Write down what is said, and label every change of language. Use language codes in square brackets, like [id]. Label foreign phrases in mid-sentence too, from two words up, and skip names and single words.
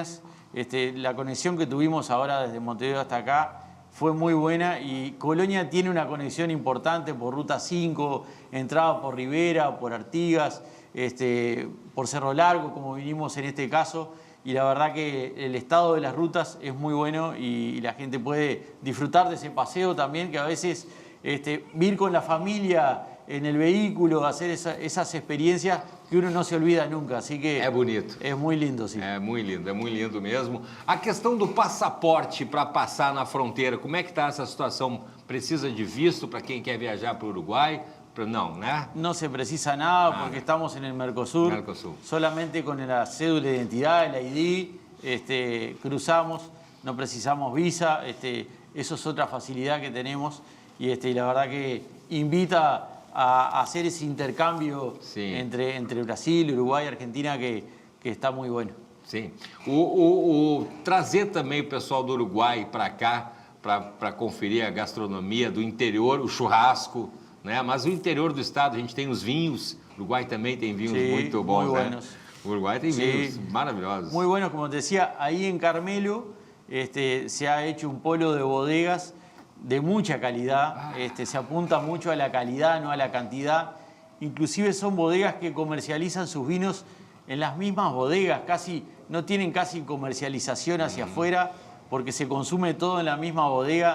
[es] La conexión que tuvimos ahora desde Montevideo hasta acá fue muy buena y Colonia tiene una conexión importante por Ruta 5, entrada por Rivera, por Artigas, por Cerro Largo, como vinimos en este caso. Y la verdad que el estado de las rutas es muy bueno y la gente puede disfrutar de ese paseo también, que a veces ir con la familia en el vehículo, hacer esas experiencias que uno no se olvida nunca. Así que [pt] é bonito. É muito lindo, sim. É muito lindo mesmo. A questão do passaporte para passar na fronteira, como é que está essa situação? Precisa de visto para quem quer viajar para o Uruguai? [es] No, ¿eh? No se precisa nada porque estamos en el Mercosur. Solamente con la cédula de identidad, el ID, cruzamos, no precisamos visa. Eso es otra facilidad que tenemos y la verdad que invita a hacer ese intercambio entre Brasil, Uruguai e Argentina que está muito bueno. [pt] Sim. Trazer também o pessoal do Uruguai para cá para conferir a gastronomia do interior, o churrasco. Né? Mas o interior do estado, a gente tem os vinhos. O Uruguai também tem vinhos muito bons. [es] Muy buenos. [pt] Né? O Uruguai tem vinhos maravilhosos. [es] Muy bueno, como te decía, ahí en Carmelo se ha hecho un polo de bodegas de mucha calidad. Se apunta mucho a la calidad, no a la cantidad. Inclusive son bodegas que comercializan sus vinos en las mismas bodegas. No tienen casi comercialización hacia afuera porque se consume todo en la misma bodega.